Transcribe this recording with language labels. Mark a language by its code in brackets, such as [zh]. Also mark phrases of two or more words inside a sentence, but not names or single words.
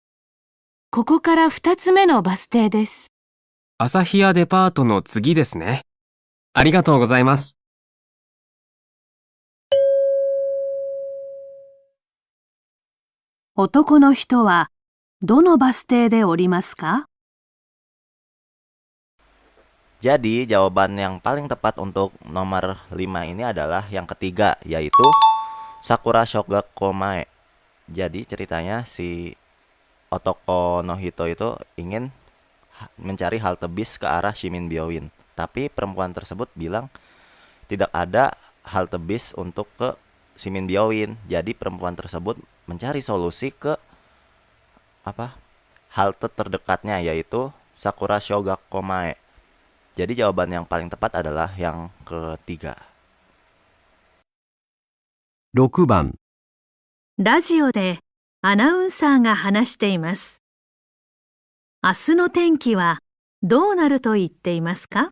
[ja] ここから2つ目のバス停です。朝日屋デパートの次ですね。ありがとうございます。男の人はどのバス停で降りますか？ [id] Jadi jawaban yang paling tepat untuk nomor 5 ini adalah yang ketiga, yaitu Sakura Shogaku Mae. Jadi ceritanya si [ja] 男の人 [id] itu ingin mencari halte bis ke arah Shiminbyoin. Tapi perempuan tersebut bilang tidak ada halte bis untuk ke Shiminbyoin. Jadi perempuan tersebut mencari solusi ke halte terdekatnya, yaitu Sakura Shogaku Mae. Jadi jawaban yang paling tepat adalah yang ketiga. [ja] 6 番、ラジオでアナウンサーが話しています。明日の天気はどうなると言っていますか？